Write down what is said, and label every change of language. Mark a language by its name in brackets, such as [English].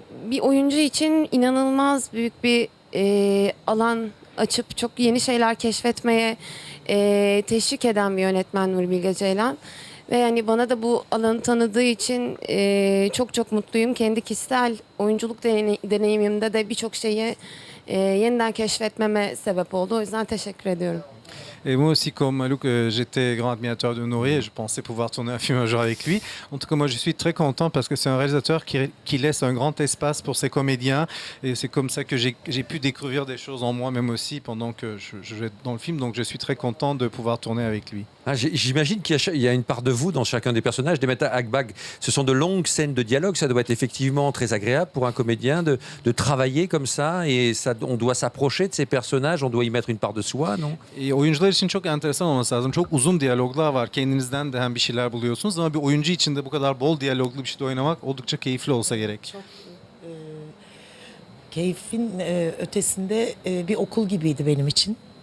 [Turkish] Bir oyuncu için inanılmaz büyük bir alan açıp çok yeni şeyler keşfetmeye teşvik eden bir yönetmen Nuri Bilge Ceylan. Ve yani bana da bu alanı tanıdığı için çok mutluyum. Kendi kişisel oyunculuk deneyimimde de birçok şeyi yeniden keşfetmeme sebep oldu. O yüzden teşekkür ediyorum. [French] Et moi aussi, comme Malouk, j'étais grand admirateur de Nourri et je pensais pouvoir tourner un film un jour avec lui. En tout cas, moi, je suis très content parce que c'est un réalisateur qui laisse un grand espace pour ses comédiens. Et c'est comme ça que j'ai pu découvrir des choses en moi-même aussi pendant que je vais dans le film. Donc, je suis très content de pouvoir tourner avec lui. Ah, j'imagine qu'il y a une part de vous dans chacun des personnages. Demet Akbag, ce sont de longues scènes de dialogue. Ça doit être effectivement très agréable pour un comédien de travailler comme ça. Et ça, on doit s'approcher de ces personnages, on doit y mettre une part de soi, non? [Turkish] Et oyuncular için çok enteresan olması lazım. Çok uzun diyaloglar var. Kendinizden de hem bir şeyler buluyorsunuz ama bir oyuncu için de bu kadar bol diyaloglu bir şeyde oynamak oldukça keyifli olsa gerek. Çok keyfin ötesinde bir okul gibiydi benim için.